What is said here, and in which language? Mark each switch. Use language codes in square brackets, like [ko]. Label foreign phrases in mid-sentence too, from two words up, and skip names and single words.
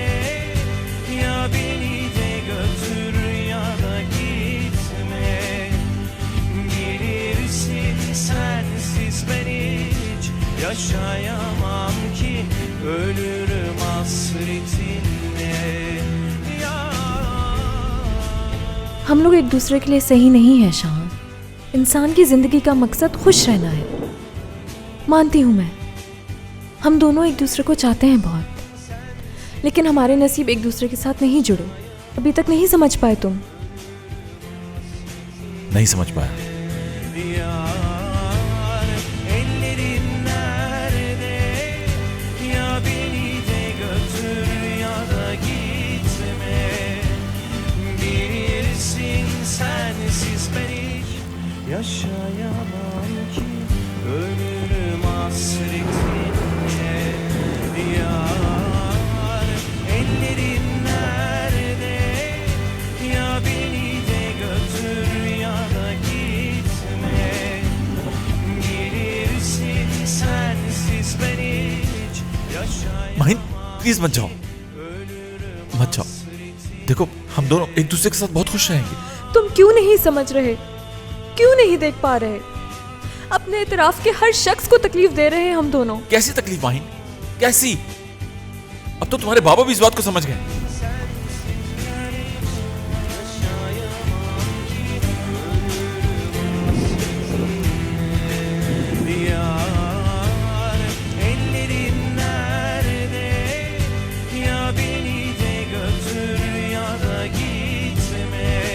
[tr] Ya beni de götür ya da gitme. Bilirsin sensiz ben hiç yaşayamam ki, ölürüm hasretine. [hi] हम लोग एक दूसरे के लिए सही नहीं है शान। इंसान की जिंदगी का मकसद खुश रहना है। मानती हूँ मैं, हम दोनों एक दूसरे को चाहते हैं बहुत, लेकिन हमारे नसीब एक दूसरे के साथ नहीं जुड़े। अभी तक नहीं समझ पाए तुम। नहीं समझ पाया। [tr] Yar, ellerin nerede? Ya beni de götür ya da gitme. Bilirsin sensiz ben hiç yaşayamam ki, ölürüm hasretine. Yar, ellerin nerede? Ya beni de götür ya da gitme. Bilirsin sensiz ben hiç yaşayamam. [hi] माहिन प्लीज मत जाओ, मत जाओ। देखो हम दोनों एक दूसरे के साथ बहुत खुश रहेंगे। तुम क्यों नहीं समझ रहे? क्यों नहीं देख पा रहे? अपने इतराफ के हर शख्स को तकलीफ दे रहे हैं हम दोनों। कैसी तकलीफ माहिन, कैसी? अब तो तुम्हारे बाबा भी इस बात को समझ गए। [tr] Yar, ellerin nerede? Ya beni de götür ya da gitme.